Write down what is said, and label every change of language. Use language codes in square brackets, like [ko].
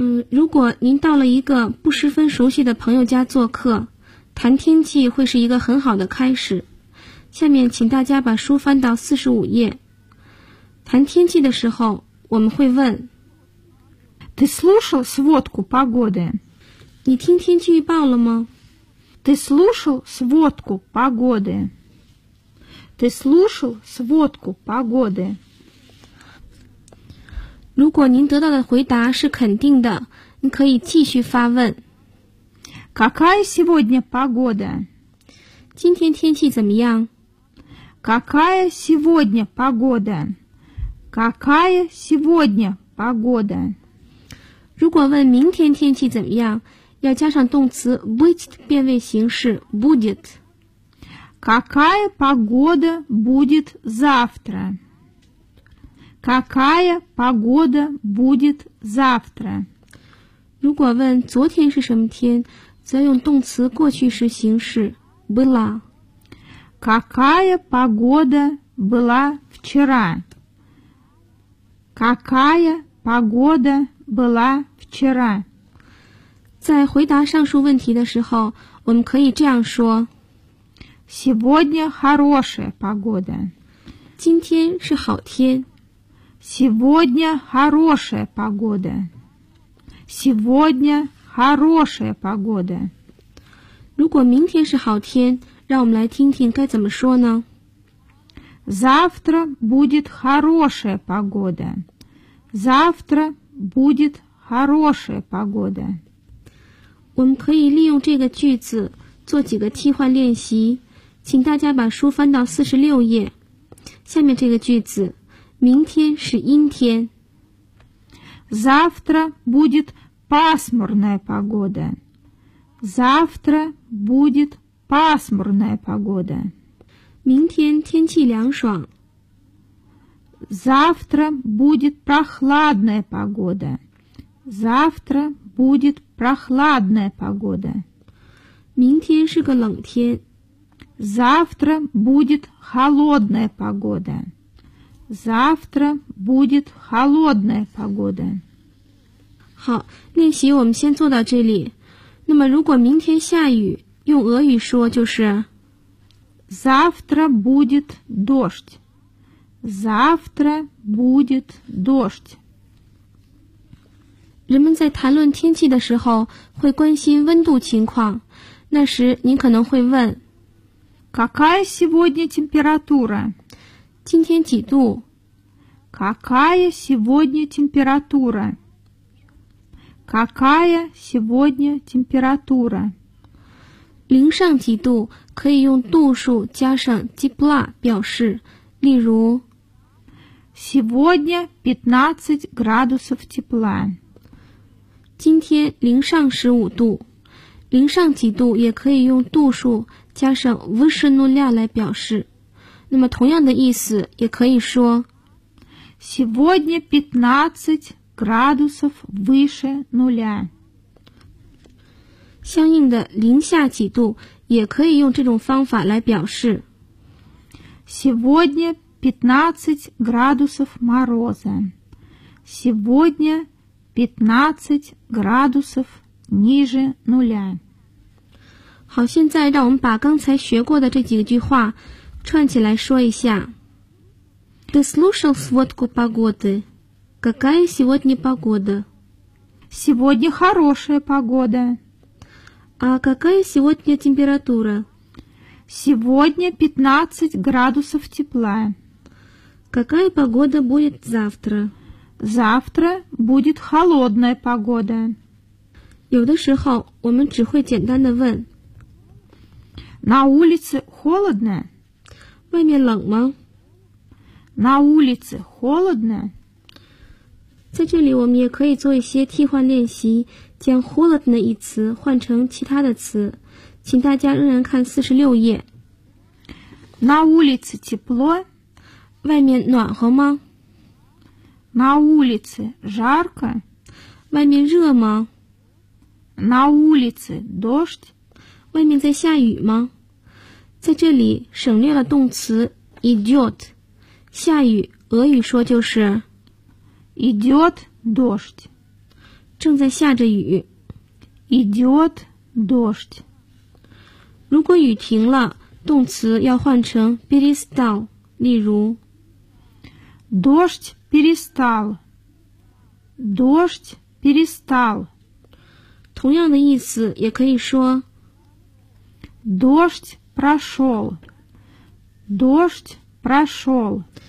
[zh] 如果您到了一个不十分熟悉的朋友家做客，谈天气会是一个很好的开始。下面请大家把书翻到45页。谈天气的时候，我们会问 [ru] Ты слушал сводку погоды? [zh] 你听天气预报了吗？ [ru] Ты слушал сводку погоды? Ты слушал сводку погоды? [zh] 如果您得到的回答是肯定的，你可以继续发问。 [ru] Какая сегодня погода? [zh] 今天天气怎么样？ [ru] Какая сегодня погода? Какая сегодня погода? [zh] 如果问明天天气怎么样，要加上动词 быть 变位形式 будет。 [ru] Какая погода будет завтра? Какая погода будет завтра? [zh] 如果问昨天是什么天，则用动词过去时形式 была。 [ru] Какая погода была вчера? Какая погода была вчера? [zh] 在回答上述问题的时候，我们可以这样说 [ru] Сегодня хорошая погода. [zh] 今天是好天。 [ru] Сегодня хорошая погода. Сегодня хорошая погода. [zh] 如果明天是好天，让我们来听听该怎么说呢？ [ru] Завтра будет хорошая погода. Завтра будет хорошая погода. [zh] 我们可以利用这个句子做几个替换练习，请大家把书翻到46页。下面这个句子，明天是阴天。 [ru] Завтра будет пасмурная погода. Завтра будет пасмурная погода. [zh] 明天天气凉爽。 [ru] Завтра будет прохладная погода. Завтра будет прохладная погода. [zh] 明天是个冷天。 [ru] Завтра будет холодная погода. Завтра будет холодная погода. [zh] 好，练习我们先做到这里。那么如果明天下雨，用俄语说就是 [ru] Завтра будет дождь. Завтра будет дождь. [zh] 人们在谈论天气的时候会关心温度情况，那时您可能会问 [ru] Какая сегодня температура? [zh] 今天几度？ [ru] Какая сегодня температура? Какая сегодня температура? [zh] 零上几度可以用度数加上 тепла 表示，例如 [ru] Сегодня 15 градусов тепла. [zh] 今天零上15度。零上几度也可以用度数加上 [ru] выше нуля [zh] 来表示。那么同样的意思也可以说 [ru] Сегодня 15 градусов выше нуля. [zh] 相应的零下几度也可以用这种方法来表示。 [ru] Сегодня 15 градусов мороза. Сегодня 15 градусов ниже нуля. [zh] 好，现在让我们把刚才学过的这几个句话串起来说一下。 [ru] Ты слушал сводку погоды? Какая сегодня погода? Сегодня хорошая погода. А какая сегодня температура? Сегодня 15 градусов тепла. Какая погода будет завтра? Завтра будет холодная погода. [zh] 有的时候我们只会简单的问 [ru] На улице холодно? [zh] 外面冷吗？ [ru] На улице холодно? [zh] 在这里我们也可以做一些替换练习，将 холодно 一词换成其他的词，请大家仍然看46页。 [ru] На улице тепло? [zh] 外面暖和吗？ [ru] На улице жарко? [zh] 外面热吗？ [ru] На улице дождь? [zh] 外面在下雨吗？在这里省略了动词 идет。下雨，俄语说就是 [ru] идет дождь。 [zh] 正在下着雨 [ru] ，идет дождь。 [zh] 如果雨停了，动词要换成 перестал。例如 [ru] ，дождь перестал。 дождь перестал。 [zh] 同样的意思也可以说 [ru] ，дождь прошел。 дождь прошел。